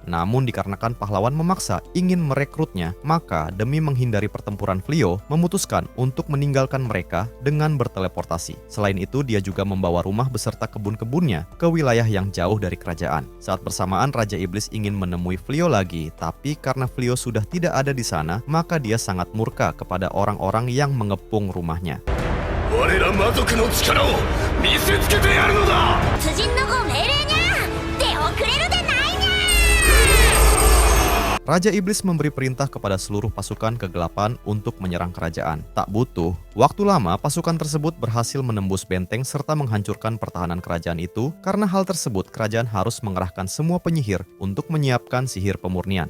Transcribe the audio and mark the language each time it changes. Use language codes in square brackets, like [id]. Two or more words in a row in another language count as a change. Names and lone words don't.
[id] Namun dikarenakan pahlawan memaksa ingin merekrutnya, maka demi menghindari pertempuran, Flio memutuskan untuk meninggalkan mereka dengan berteleportasi. Selain itu, dia juga membawa rumah beserta kebun-kebunnya ke wilayah yang jauh dari kerajaan. Saat bersamaan, Raja Iblis ingin menemui Flio lagi, tapi karena Flio sudah tidak ada di sana, maka dia sangat murka kepada orang-orang yang mengepung rumahnya. [ja] 我ら魔族の力を見せつけてやるのだ。辻のご命令にゃ出遅れるでないにゃ。 [id] Raja Iblis memberi perintah kepada seluruh pasukan kegelapan untuk menyerang kerajaan. Tak butuh waktu lama, pasukan tersebut berhasil menembus benteng serta menghancurkan pertahanan kerajaan itu. Karena hal tersebut, kerajaan harus mengerahkan semua penyihir untuk menyiapkan sihir pemurnian.